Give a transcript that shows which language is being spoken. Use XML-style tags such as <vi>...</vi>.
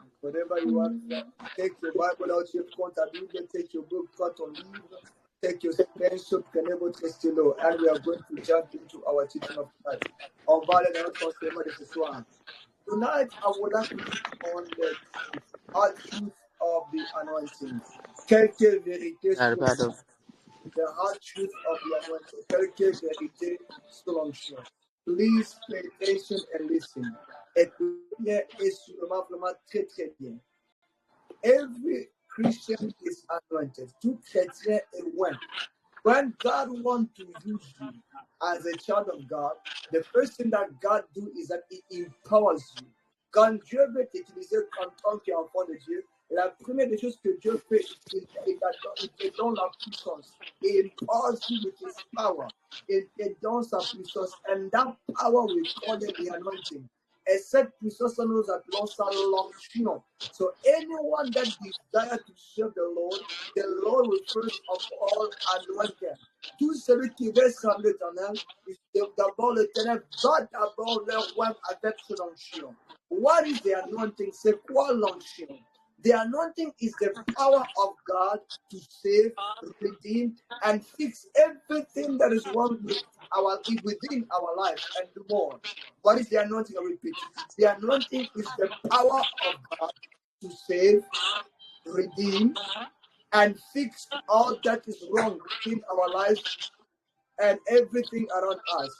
<en>Whatever you want, take your Bible out, your</en> <fr>compte à</fr> <en>Bible, take your book,</en> <fr>prends ton livre,</fr> <en>take your pencil,</en> <fr>prenez votre stylo,</fr> <en>and we are going to jump into our teaching of tonight.</en> <fr>On va aller dans notre enseignement de ce soir.</fr> <en>Tonight, I would like to speak on the hard truth of the anointing.</en> <fr>Quelques vérités sur</fr> <en>the hard truth of the anointing.</en> <fr>Quelques vérités sur l'onction.</fr> <en>Please pay attention and listen.</en> <fr>Écoutez bien et sûrement vraiment très très bien.</fr> <en>Every Christian is anointed.</en> <fr>Tout chrétien est oint.</fr> <en>When God wants to use you as a child of God, the first thing that God do is that He empowers you.</en> <fr>Quand Dieu veut t'utiliser en tant qu'enfant de Dieu, la première des choses que Dieu fait, il te donne la puissance.</fr> <en>He empowers you with His power.</en> <fr>Il te donne sa puissance.</fr> <en>And that power, we call it the anointing.</en> <fr>Et cette puissance, nous appelons ça l'onction.</fr> <en>So anyone that desires to serve the Lord will first of all anoint them.</en> <fr>Tout celui qui veut servir l'Éternel, d'abord l'Éternel va d'abord leur roi avec son onction.</fr> <en>What is the anointing?</en> <fr>C'est quoi l'onction?</fr> <en>The anointing is the power of God to save, redeem, and fix everything that is wrong within our life and do more. What is the anointing? I repeat. The anointing is the power of God to save, redeem, and fix all that is wrong within our lives and everything around us.</en>